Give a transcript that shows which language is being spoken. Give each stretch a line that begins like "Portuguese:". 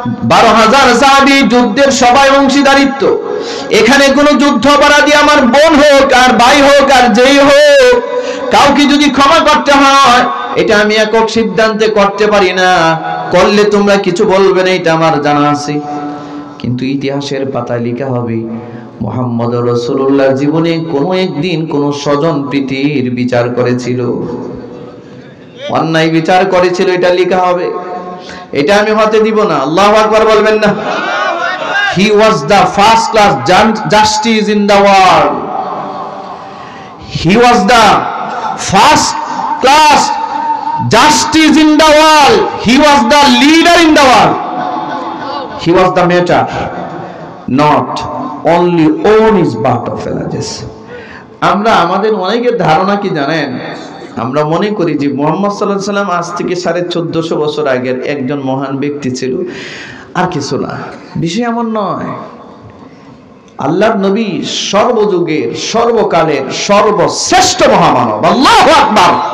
Bangla: 12,000 সাহাবী, যুদ্ধের সবাই অংশীদারিত্ব। এখানে কোনো যুদ্ধ অপরাধী আমার বোন হোক আর ভাই হোক আর যেই হোক, কাউকে যদি ক্ষমা করতে হয়, এটা আমি একক সিদ্ধান্তে করতে পারি না, করলে তোমরা কিছু বলবে না, এটা আমার জানা আছে। কিন্তু ইতিহাসের পাতায় লেখা হবে, মুহাম্মদ রাসূলুল্লাহ জীবনে কোনো একদিন কোনো স্বজন প্রীতির বিচার করেছিল, অন্যায় বিচার করেছিল, এটা লেখা হবে। এটা আমি হতে দিব না। আল্লাহু আকবার বলবেন না?
English: He was the first class justice in the world. He was the first class justice in the world. He was the leader in the world. He was the matter, not only on his birth of villages.
Bangla: আমরা আমাদের অনেকের ধারণা কি জানেন? আমরা মনে করি যে মুহাম্মদ সাল্লাল্লাহু আলাইহি ওয়াসাল্লাম আজ থেকে 1450 বছর আগের একজন মহান ব্যক্তি ছিল, আর কিছু না। বিষয় এমন নয়। আল্লাহর নবী সর্বযুগের, সর্বকালের সর্বশ্রেষ্ঠ মহামানব। আল্লাহু আকবার।